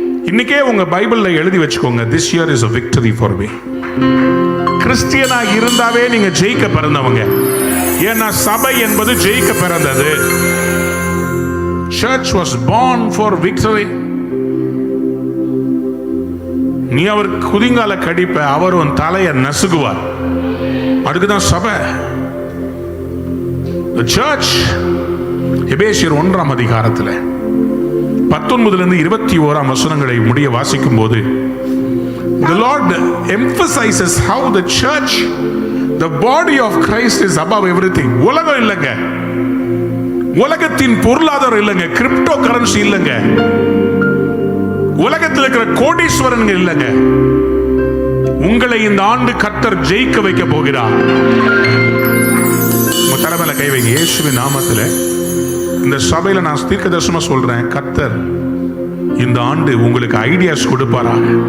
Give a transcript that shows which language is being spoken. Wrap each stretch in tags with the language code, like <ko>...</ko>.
<ta>இன்னைக்கே உங்க பைபிள்ல எழுதி வச்சுக்கோங்க,</ta> <en>this year is a victory for me.</en> <ta>கிறிஸ்டியனா இருந்தாவே நீங்க ஜெயிக்க பிறந்தவங்க. ஏன்னா சபை என்பது ஜெயிக்க பிறந்தது.</ta> <en>Church was born for victory.</en> <ta>நீ அவர் குதிங்கால கடிப்ப, அவர் உன் தலையை நசுகுவார். அதுக்குதான் சபை.</ta> <en>The church,</en> <ta>எபேசியர் 1ஆம் அதிகாரத்தில் 19 21 வசனங்களை முடிய வாசிக்கும் போது</ta> <en>the Lord emphasizes how the church, the body of Christ is above everything.</en> <ta>உலகம் இல்லைங்க, உலகத்தின் பொருளாதாரம் இல்லைங்க, கிரிப்டோ கரன்சி இல்லைங்க, உலகத்தில் இருக்கிற கோடீஸ்வரன்கள் இல்லைங்க. உங்களை இந்த ஆண்டு கர்த்தர் ஜெயிக்க வைக்க போகிறார். உங்க தலைமையில கை வைங்க. இயேசுவின் நாமத்தில் இந்த சபையில நான் தீர்க்கதரிசனமா சொல்றேன், கர்த்தர் இந்த ஆண்டு உங்களுக்கு ஐடியாஸ் கொடுப்பாராக.</ta>